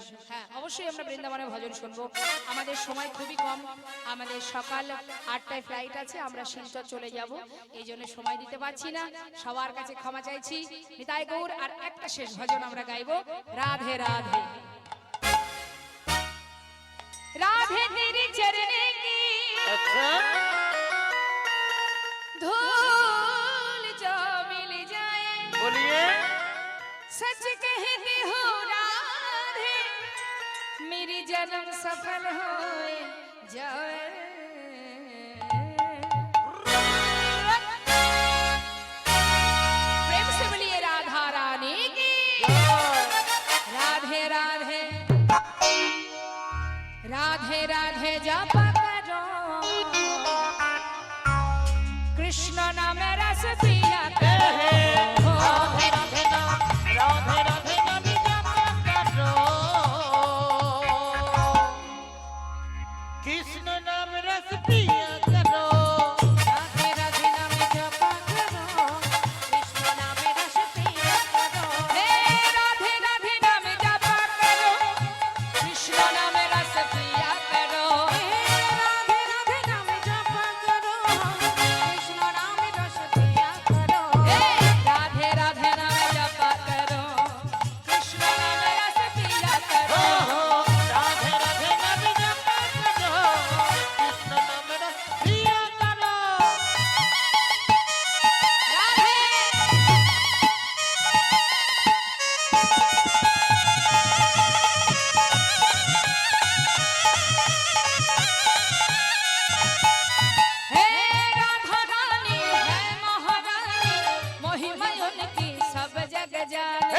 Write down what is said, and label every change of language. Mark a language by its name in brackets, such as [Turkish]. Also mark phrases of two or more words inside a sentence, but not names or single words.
[Bangla] হ্যাঁ অবশ্যই আমরা বৃন্দাবনে ভজন শুনবো আমাদের সময় খুবই কম আমাদের সকাল 8টায় ফ্লাইট আছে আমরা শিলচর চলে যাব এই জন্য সময় দিতে পারছি না সবার কাছে ক্ষমা চাইছি নিতাই গৌর আর একটা শেষ ভজন আমরা গাইবো রাধে রাধে [Hindi] राधे तेरे चरने की [Bangla] আচ্ছা [Hindi] धूल जो मिल जाए বলিয়ে सच कहते हो राधे मेरी जन्म सफल हो जाए प्रेम से बोलिए राधा रानी की राधे राधे राधे राधे जपा करो कृष्ण नाम रस पिया करो राधे राधे नाम राधे राधे नाम जप करो कृष्ण नाम रस पिया करो राधे राधे नाम जपा करो कृष्ण नाम रस पिया करो हे राधे राधे नाम जपा करो कृष्ण नाम रस पिया करो राधे राधे नाम जपा करो कृष्ण नाम रस पिया करो हे राधे राधे नाम जपा करो कृष्ण नाम रस पिया करो राधे राधे नाम जप करो कृष्ण नाम रस पिया करो राधे हे राधा रानी है महारानी महिमा उनकी सब जग जाने